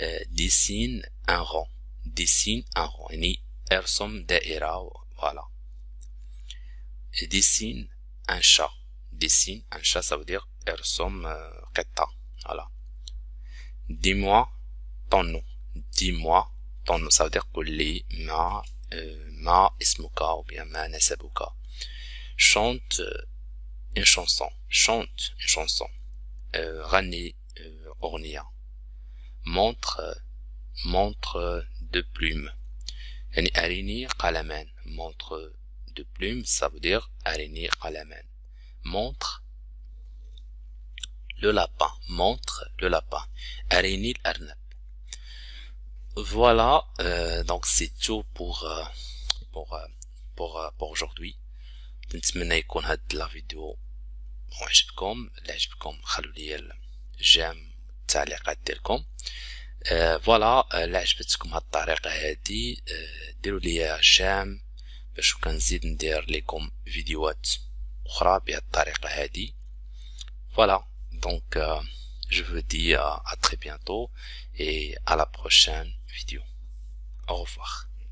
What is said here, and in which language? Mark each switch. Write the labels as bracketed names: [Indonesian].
[French] Dessine un rond. Dessine un rond. [Arabic] يعني ارسم دائرة. [French] Voilà. Dessine un chat. Dessine un chat, ça veut dire [Arabic] ارسم قطة. [French] Voilà. Dis-moi ton nom. Dis-moi ton nom. Ça veut dire [Arabic] قل لي ما اسمك [French] ou bien [Arabic] ما نسبك. [French] Chante une chanson. Chante une chanson. [Arabic] غني أغنية. [French] montre de plumes. [Arabic] يعني أريني قلمان. [French] montre de plumes, ça veut dire [Arabic] أريني قلمان. [French] montre le lapin. montre le lapin. [Arabic] أريني الأرنب. [French] Voilà, donc c'est tout pour aujourd'hui. [Arabic] نتمنى يكون هاد لا فيديو عجبكم. لا عجبكم خلوا لي الجيم التعليقات ديالكم. فوالا لا عجبتكم هاد الطريقه هادي ديروا لي جيم باش كنزيد ندير لكم فيديوهات اخرى بهاد الطريقه هادي. [French] فوالا donc je vous dis à très bientôt et à la prochaine vidéo. Au revoir.